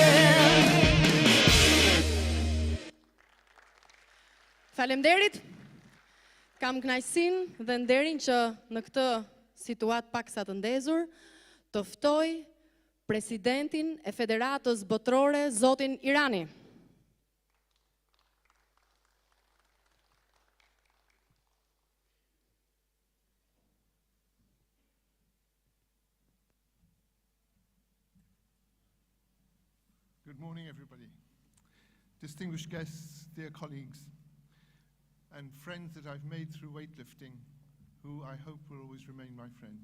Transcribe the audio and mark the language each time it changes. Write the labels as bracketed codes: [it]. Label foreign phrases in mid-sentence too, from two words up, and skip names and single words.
[sq] Faleminderit. Kam kënaqësinë dhe nderin që në këtë situatë paksa të ndezur të ftoj presidentin e Federatës Botërore, zotin Irani. [en] Good morning, everybody. Distinguished guests, dear colleagues, and friends that I've made through weightlifting, who I hope will always remain my friends.